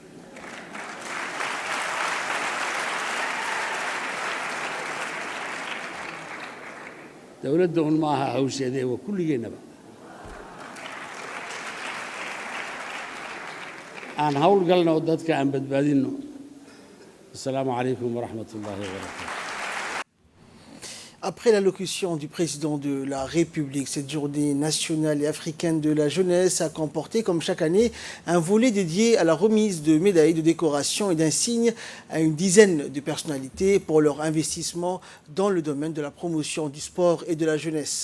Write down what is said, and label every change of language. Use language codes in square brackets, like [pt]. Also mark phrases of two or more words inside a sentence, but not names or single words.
[so] dowladda un ma aha hawsheedee waa kulligeennaba aan hawl galno dadka aan badbaadinno [ar] السلام عليكم ورحمة الله وبركاته. [fr] Après l'allocution du président de la République, cette journée nationale et africaine de la jeunesse a comporté, comme chaque année, un volet dédié à la remise de médailles, de décorations et d'insignes à une dizaine de personnalités pour leur investissement dans le domaine de la promotion du sport et de la jeunesse.